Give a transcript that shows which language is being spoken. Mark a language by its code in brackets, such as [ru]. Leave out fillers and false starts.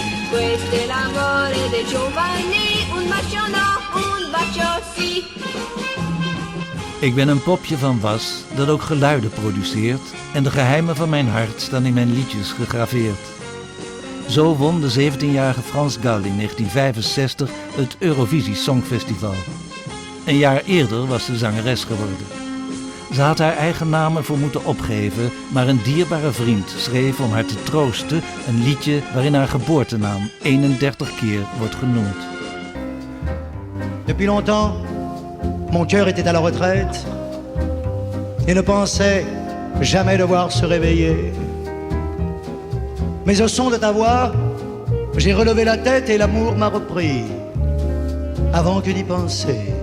[it] Questo è l'amore dei giovani, un bacio no, un bacio sì. [nl] Ik ben een popje van was dat ook geluiden produceert en de geheimen van mijn hart staan in mijn liedjes gegraveerd. Zo won de 17-jarige France Gall in 1965 het Eurovisie Songfestival. Een jaar eerder was ze zangeres geworden. Ze had haar eigen naam ervoor moeten opgeven, maar een dierbare vriend schreef om haar te troosten een liedje waarin haar geboortenaam 31 keer wordt genoemd. [fr] Depuis longtemps, mon cœur était à la retraite et ne pensait jamais devoir se réveiller. Mais au son de ta voix, j'ai relevé la tête et l'amour m'a repris avant que d'y penser.